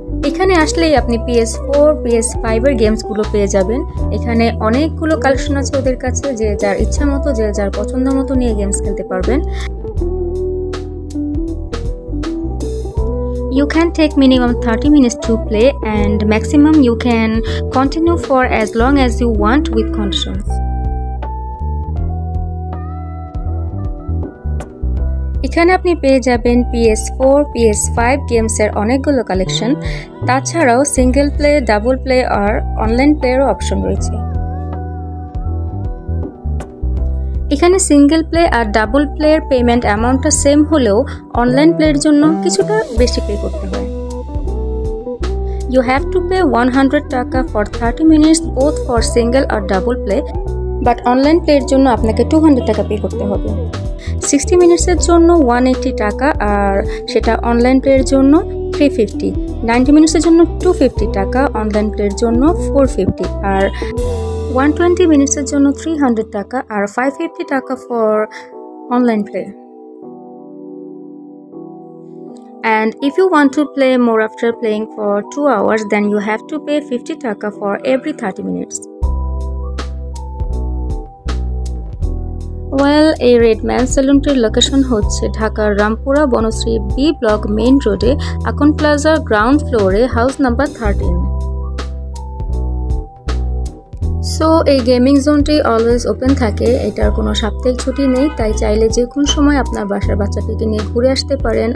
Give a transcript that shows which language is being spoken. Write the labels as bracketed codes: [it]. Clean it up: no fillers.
[bn] এখানে আসলেই আপনি PS4, PS5 এর গেমসগুলো পেয়ে যাবেন। এখানে অনেকগুলো কালেকশন আছে ওদের কাছে, যে যার ইচ্ছা মতো, যে যার পছন্দ মতো নিয়ে গেমস খেলতে পারবেন। [en] You can take minimum 30 minutes to play and maximum you can continue for as long as you want with conditions. [bn] এখানে আপনি পেয়ে যাবেন PS4, PS5 গেমসের অনেকগুলো কালেকশন। তাছাড়াও সিঙ্গেল প্লে, ডাবল প্লে আর অনলাইন প্লেয়ারও অপশন রয়েছে। এখানে সিঙ্গেল প্লে আর double player payment অ্যামাউন্টটা সেম হলেও অনলাইন প্লের জন্য কিছুটা বেশি পে করতে হয়। [en] You have to pay 100 taka for 30 minutes both for single or double play, [bn] but online প্লের জন্য আপনাকে 200 টাকা পে করতে হবে। 60 মিনিটসের জন্য 180 টাকা, আর সেটা অনলাইন প্লের জন্য 350। 90 মিনিটসের জন্য 250 টাকা, অনলাইন প্লের জন্য 450, আর 120 মিনিটসের জন্য 300 টাকা, আর 550 টাকা for online play. [en] And if you want to play more after playing for 2 hours, then you have to pay 50 taka for every 30 minutes. [bn] ওয়েল, এই রেডম্যান সেলুনটির লোকেশন হচ্ছে ঢাকার Rampura Banasree B block main রোডে, আকন প্লাজা গ্রাউন্ড ফ্লোরে, হাউস নাম্বার 13। সো এই gaming জোনটি always open থাকে, এটার কোনো সাপ্তাহিক ছুটি নেই, তাই চাইলে যে কোনো সময় আপনার বাসার বাচ্চাটিকে নিয়ে ঘুরে আসতে পারেন।